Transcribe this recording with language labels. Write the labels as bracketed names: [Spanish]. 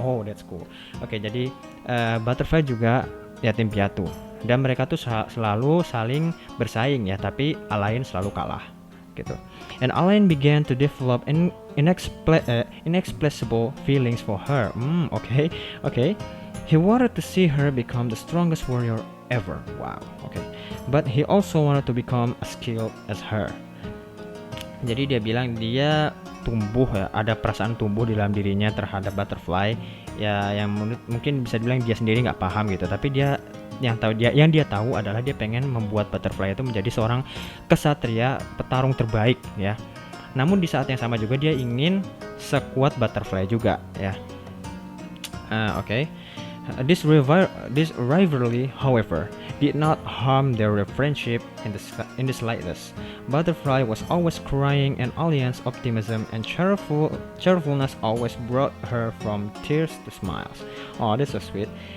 [English] Oh, that's cool. [Indonesian] Oke, jadi Butterfly juga yatim piatu, dan mereka tuh selalu saling bersaing ya, tapi Alain selalu kalah gitu. [English] And Alain began to develop inexplicable feelings for her. Okay. He wanted to see her become the strongest warrior ever. Wow, okay. But he also wanted to become as skilled as her. [Indonesian] Jadi dia bilang dia tumbuh ya, ada perasaan tumbuh di dalam dirinya terhadap Butterfly ya, yang mungkin bisa dibilang dia sendiri nggak paham gitu, tapi dia yang dia tahu adalah dia pengen membuat Butterfly itu menjadi seorang kesatria petarung terbaik ya. Namun di saat yang sama juga dia ingin sekuat Butterfly juga ya. [English] Okay. This rivalry, however, did not harm their friendship in the slightest. Butterfly was always crying, and Allian's optimism and cheerfulness always brought her from tears to smiles. Oh, that's so sweet.